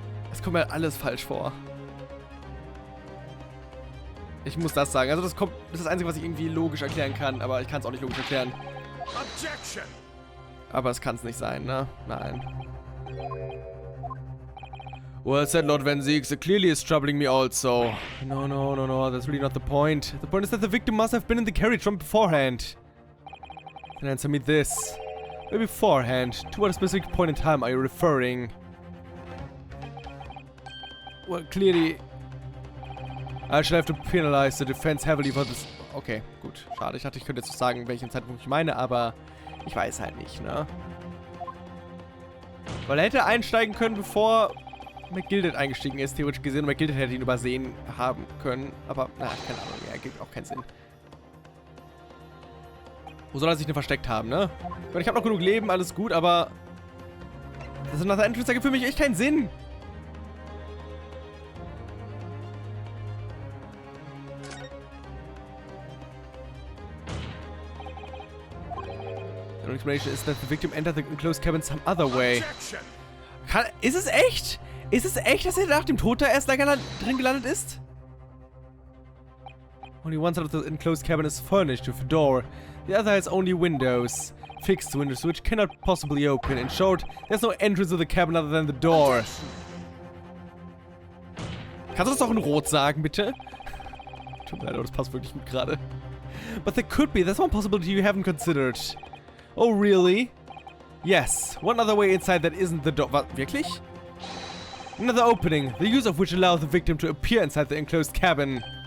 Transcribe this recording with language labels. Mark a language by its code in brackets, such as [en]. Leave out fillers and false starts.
[de] Es kommt mir halt alles falsch vor. Ich muss das sagen. Also das ist das Einzige, was ich irgendwie logisch erklären kann, aber ich kann es auch nicht logisch erklären. Objection. Aber es kann es nicht sein, ne? Nein. [en] Well said, Lord Van Ziek. So clearly is troubling me also. No. That's really not the point. The point is that the victim must have been in the carriage from beforehand. Then answer me this. Maybe beforehand. To what specific point in time are you referring? Well, clearly... I shall have to penalize the defense heavily for this... [de] Okay, gut. Schade. Ich dachte, ich könnte jetzt sagen, welchen Zeitpunkt ich meine, aber... Ich weiß halt nicht, ne? Weil er hätte einsteigen können, bevor McGilded eingestiegen ist, theoretisch gesehen. Und McGilded hätte ihn übersehen haben können. Aber, na, keine Ahnung. Ja, ergibt auch keinen Sinn. Wo soll er sich denn versteckt haben, ne? Ich meine, ich habe noch genug Leben, alles gut, aber... Das ist nach der Entrance ergibt für mich echt keinen Sinn. [en] The explanation is that the victim entered the enclosed cabin some other way. [de] Ist es echt? Ist es echt, dass er nach dem Tod da erst drin gelandet ist? [en] Only one side of the enclosed cabin is furnished with a door. The other has only windows. Fixed windows which cannot possibly open. In short, there's no entrance to the cabin other than the door. [de] Kannst du das auch in Rot sagen, bitte? Tut mir leid, aber das passt wirklich gut gerade. [en] But there could be. There's one possibility you haven't considered. Oh, really? Yes. One other way inside that isn't the door. Was? Wirklich? Another opening, the use of which allows the victim to appear inside the enclosed cabin.